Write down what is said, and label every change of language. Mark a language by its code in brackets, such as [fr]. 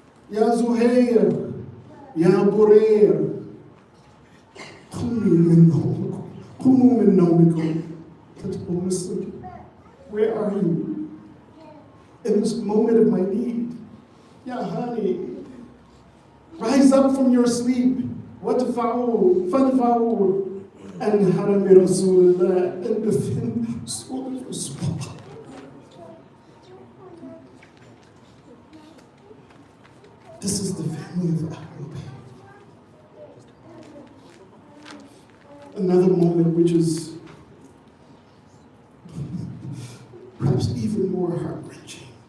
[ar] Ya Zuhair. Ya Burair. قُومُوا مِنْ نَوْمِكُمْ. [en] Muslim, where are you? In this moment of my need. Ya Hani, rise up from your sleep. [ar] وَدْفَعُوا فَدْفَعُوا أَنْ حَرَمِ رَسُولِ اللَّهِ, [en] and defend Rasulullah. This is the family of al-Bayt. Another moment which is perhaps even more heart-wrenching.